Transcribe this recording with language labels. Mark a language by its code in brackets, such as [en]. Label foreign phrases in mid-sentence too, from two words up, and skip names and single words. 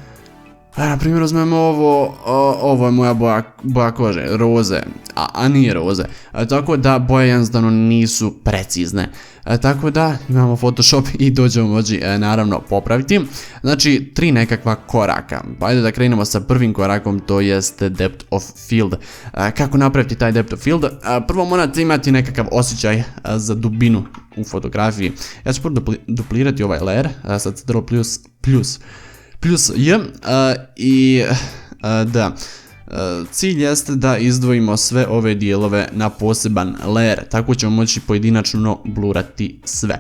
[bs] Na primjer uzmemo ovo je moja boja kože, roze, a nije roze. Tako da boje jednostavno nisu precizne. Tako da imamo Photoshop i to ćemo moći naravno popraviti. Znači 3 nekakva koraka. Pa ajde da krenemo sa prvim korakom, to jest [en] depth of field. [bs] Kako napraviti taj [en] depth of field? [bs] Prvo morate imati nekakav osjećaj za dubinu u fotografiji. Ja ću prvo duplirati ovaj layer sa Ctrl plus J i da, cilj jeste da izdvojimo sve ove dijelove na poseban layer, tako ćemo moći pojedinačno blurati sve.